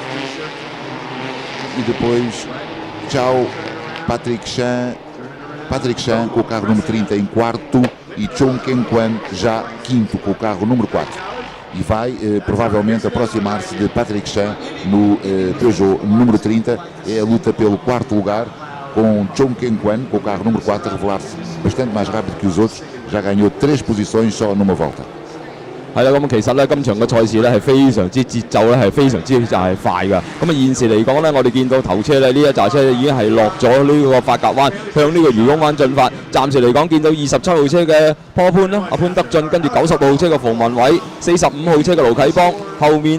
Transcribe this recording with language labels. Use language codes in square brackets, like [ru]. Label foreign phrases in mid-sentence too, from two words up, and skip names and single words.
[pt] E depois Chao, Patrick Chan com o carro número 30 em 4º e Chong Ken Kwan já 5º com o carro número 4. E vai provavelmente aproximar-se de Patrick Chan no Peugeot número 30. É a luta pelo 4º lugar, com Chong Ken Kwan com o carro número 4 a revelar-se bastante mais rápido que os outros. Já ganhou 3 posições só numa volta. [yue] 係啦，咁其實咧，今場嘅賽事咧係非常之節奏咧係非常之就係快㗎。咁啊現時嚟講咧，我哋見到頭車咧呢一紮車已經係落咗呢個法甲灣，向呢個漁翁灣進發。暫時嚟講，見到27號車嘅坡潘啦，阿潘德俊，跟住90號車嘅馮文偉，45號車嘅盧啟邦，後面